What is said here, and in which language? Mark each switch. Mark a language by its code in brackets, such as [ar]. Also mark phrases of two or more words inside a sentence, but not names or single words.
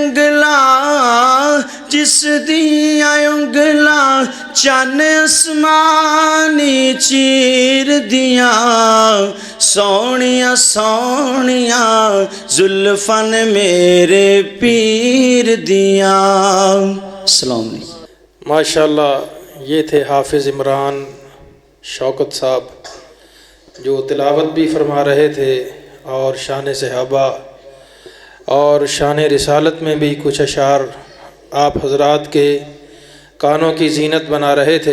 [pa] انگلا چن اسمانی چیر دیا سوہنیا سوہنیا زلفن میرے پیر دیا. [ar] السلام عليكم. [ur] माशाल्लाह, یہ تھے حافظ عمران شوکت صاحب جو تلاوت بھی فرما رہے تھے اور شان صحابہ اور شان رسالت میں بھی کچھ اشعار آپ حضرات کے کانوں کی زینت بنا رہے تھے.